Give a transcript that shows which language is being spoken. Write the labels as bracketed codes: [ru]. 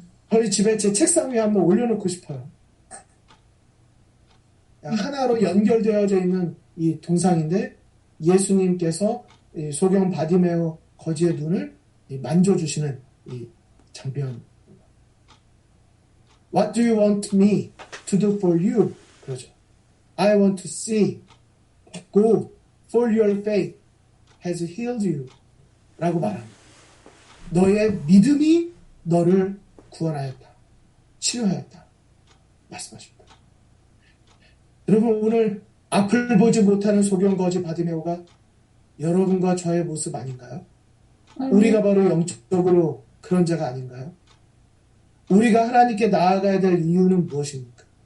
[ko] 저희 집에 제 책상 위에 한번 올려놓고 싶어요. 하나로 연결되어져 있는 이 동상인데 예수님께서 이 소경 바디메오 거지의 눈을 만져주시는 이 장면. [en] What do you want me to do for you? [ko] 그러죠. [en] I want to see. Go, for your faith has healed you. [ko] 라고 말합니다. 너의 믿음이 너를 구원하였다. 치료하였다. 말씀하십니다. 여러분, 오늘 앞을 보지 못하는 소경거지 바디메오가 여러분과 저의 모습 아닌가요? 우리가 바로 영적으로 그런 자가 아닌가요? 우리가 하나님께 나아가야 될 이유는 무엇입니까?